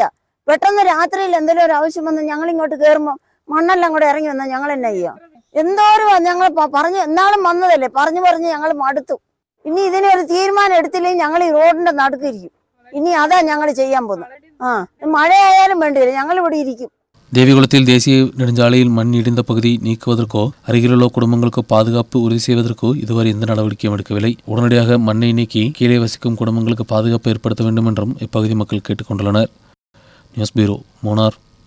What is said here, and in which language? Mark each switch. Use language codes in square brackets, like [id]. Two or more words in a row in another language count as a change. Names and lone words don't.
[ml] പെട്ടെന്ന് രാത്രിയിൽ എന്തെങ്കിലും ഒരു ആവശ്യം വന്ന് ഞങ്ങൾ ഇങ്ങോട്ട് കയറുമ്പോൾ മണ്ണെല്ലാം കൂടെ ഇറങ്ങി വന്നാൽ ഞങ്ങൾ എന്നാ ചെയ്യാം? എന്തോരം ഞങ്ങൾ പറഞ്ഞു എന്നാളും വന്നതല്ലേ, പറഞ്ഞു ഞങ്ങൾ മടുത്തു. ഇനി ഇതിനൊരു തീരുമാനം എടുത്തില്ലെങ്കിൽ ഞങ്ങൾ ഈ റോഡിന്റെ നടുക്കിരിക്കും. ഇനി അതാ ഞങ്ങൾ ചെയ്യാൻ പോകുന്നത്. മഴയായാലും വേണ്ടിയില്ല, ഞങ്ങൾ ഇവിടെ ഇരിക്കും. [ta] தேவிகுளத்தில் தேசிய நெடுஞ்சாலையில் மண் இடிந்த பகுதி நீக்குவதற்கோ அருகிலுள்ள குடும்பங்களுக்கு பாதுகாப்பு உறுதி செய்வதற்கோ இதுவரை எந்த நடவடிக்கையும் எடுக்கவில்லை. உடனடியாக மண்ணை நீக்கி கீழே வசிக்கும் குடும்பங்களுக்கு பாதுகாப்பு ஏற்படுத்த வேண்டும் என்றும் இப்பகுதி மக்கள் கேட்டுக்கொண்டுள்ளனர். [en] news bureau, [ta] மூனார்.